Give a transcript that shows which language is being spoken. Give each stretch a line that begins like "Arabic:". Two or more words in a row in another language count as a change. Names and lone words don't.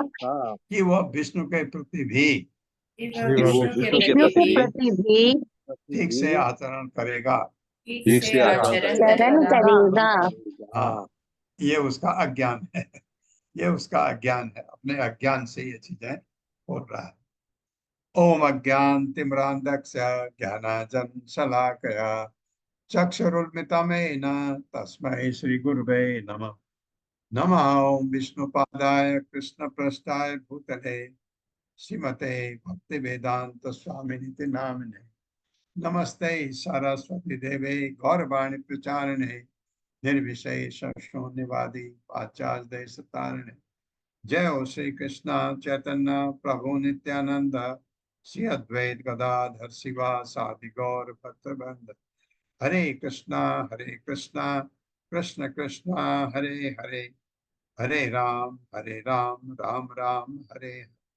Hindi: कि वह विष्णु के प्रति भी विष्णु के विष्णु के प्रति भी ठीक से आचरण करेगा। ठीक से चरण करेगा। हाँ, ये उसका अज्ञान है। ये उसका अज्ञान है। अपने अज्ञान से ये चीजें हो रहा है।
Sanskrit: ओम अज्ञान तिम्रांधस्य ज्ञानांजन शलाकया चक्षुरुन्मिलितं तस्मै श्री गुरुवे नमः। नमः ओम विष्णुपादाय कृष्णप्रेष्ठाय भूतले श्रीमते भक्ति वेदांत स्वामिनिति नामिने नमस्ते सरस्वती देवे गौरवाणी प्रचारिणे निर्विशेष शून्यवादी पाश्चात्य देशतारिणे। जय हो श्री कृष्ण चैतन्य प्रभु नित्यानंद श्री अद्वैत गदाधर शिवासादि गौर भक्तवृंद। हरे कृष्णा कृष्ण कृष्णा हरे हरे, हरे राम राम राम हरे हरे।